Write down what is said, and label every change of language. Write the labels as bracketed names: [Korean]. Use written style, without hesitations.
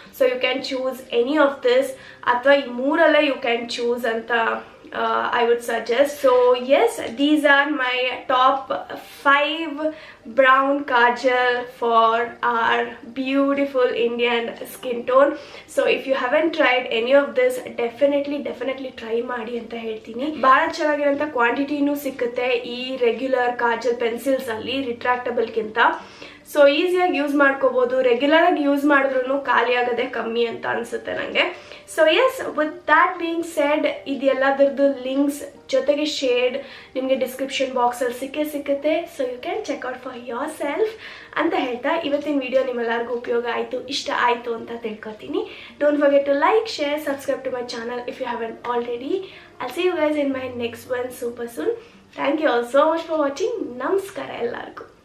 [English] So you can choose any of this [Kannada] athwa ee mooralla [English] you can choose anta I would suggest. So yes, these are my top 5 brown kajal for our beautiful Indian skin tone. So if you haven't tried any of this, definitely try [Kannada] ಮಾಡಿ ಅಂತ ಹೇಳ್ತೀನಿ. ಬಹಳ ಚೆನ್ನಾಗಿರೋಂಥ ಕ್ವಾಂಟಿಟಿನೂ ಸಿಕ್ಕುತ್ತೆ ಈ regular Kajal pencils ಅಲ್ಲಿ ರಿಟ್ರಾಕ್ಟಬಲ್ ಗಿಂತ. So ಈಸಿಯಾಗಿ use ಮಾಡ್ಕೋಬಹುದು, ರೆಗ್ಯುಲರ್ ಆಗಿ ಯೂಸ್ ಮಾಡಿದ್ರು ಖಾಲಿ ಆಗೋದೇ ಕಮ್ಮಿ ಅಂತ ಅನ್ಸುತ್ತೆ ನನಗೆ. [English] so yes, with that being said, [Kannada] ಇದೆಲ್ಲದರದ್ದು links ಜೊತೆಗೆ ಶೇಡ್ ನಿಮಗೆ ಡಿಸ್ಕ್ರಿಪ್ಷನ್ ಬಾಕ್ಸಲ್ಲಿ ಸಿಕ್ಕುತ್ತೆ. [English] so you can check out for yourself [Kannada] ಅಂತ ಹೇಳ್ತಾ ಇವತ್ತಿನ ವಿಡಿಯೋ ನಿಮ್ಮೆಲ್ಲರಿಗೂ ಉಪಯೋಗ ಆಯಿತು, ಇಷ್ಟ ಆಯಿತು ಅಂತ ತಿಳ್ಕೊತೀನಿ. [English] Don't forget to like, share, subscribe to my channel if you haven't already. I'll see you guys in my next one super soon. Thank you all so much for watching. [Kannada] ನಮಸ್ಕಾರ ಎಲ್ಲರಿಗೂ.